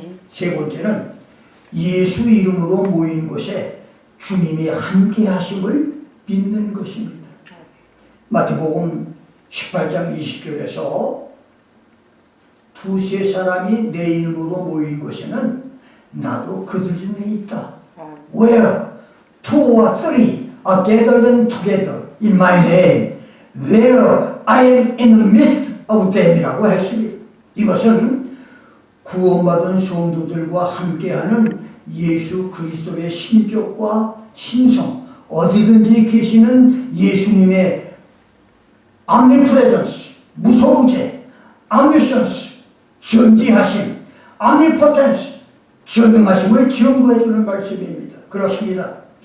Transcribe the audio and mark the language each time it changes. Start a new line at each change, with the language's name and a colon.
Korean: 세 번째는 예수 이름으로 모인 곳에 주님이 함께 하심을 믿는 것입니다. 마태복음 18장 20절에서 두세 사람이 내 이름으로 모인 곳에는 나도 그들 중에 있다.
English: Where two or three are gathered together in my name, there I am in the midst of them.
Korean: 이라고 했습니다. 이것은 구원받은 성도들과 함께하는 예수 그리스도의 심적과 심성, 어디든지 계시는 예수님의 omnipresence, 무소부재, omniscience, 전지하심, omnipotence, 전능하심을 증거해주는 말씀입니다. 그렇습니다.